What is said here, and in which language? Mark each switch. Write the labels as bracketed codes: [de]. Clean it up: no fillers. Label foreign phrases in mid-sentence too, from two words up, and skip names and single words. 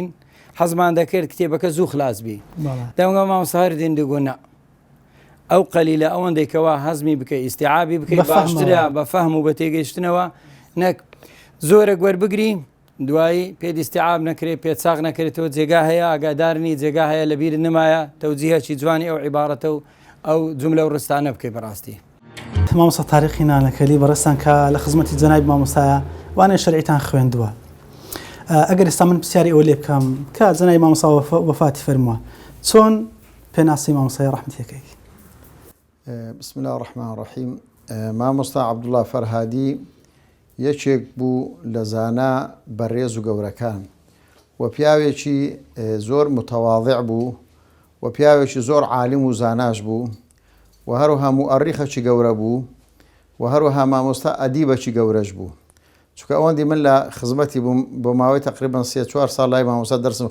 [ckb] حەزمان دەکرد کتێبەکە زوو خلاص بی دەنگە مامۆستا هەر دێن دەگونا ئەو قەلیلە ئەوەندەی کەوا هەزمی بکەی ئیستیعابی بکەی باشترە بە فەهم و بە تێگەیشتنەوە نەک زۆرە گوەربگری دوایی پێ استیعاب نەکرێت پێچاق نەکرێتەوە جێگا هەیە ئاگادارنی جێگا هەیە لەبیر نمایە تەوجیهەکی جوانی ئەو عیبارەتە و ئەو جملە و ڕستانە بکەی بەڕاستی مامۆستا تاریخی نانەکەلی بەڕێستان کە لە خزمەتی جەناب مامۆستایە وانێ شەرعیتان خوێندووە ئەگەر ئێستا من پرسیاری ئەوە لێ بکەم کە جەناب مامۆستا وەفاتی فەرمووە چۆن پێناسی مامۆستای ڕەحمەتیەکەی [ar] بسم الله الرحمن الرحیم [ckb] مامۆستا عەبدوڵڵا فەرهادی یەکێک بوو لە زانا بەڕێز و گەورەکان و پیاوێکی زۆر متەواضع بوو و پیاوێکی زۆر عالم و زاناش بوو و هەروەها مؤەڕیخەکی گەورە بوو و هەروەها مامۆستا ئەدیبەکی گەورەش بوو چونکە ئەوەندی من لە خزمەتی بووم بۆ ماوەی تقریبا 3-4 ساڵ لای مامۆستا دەرسم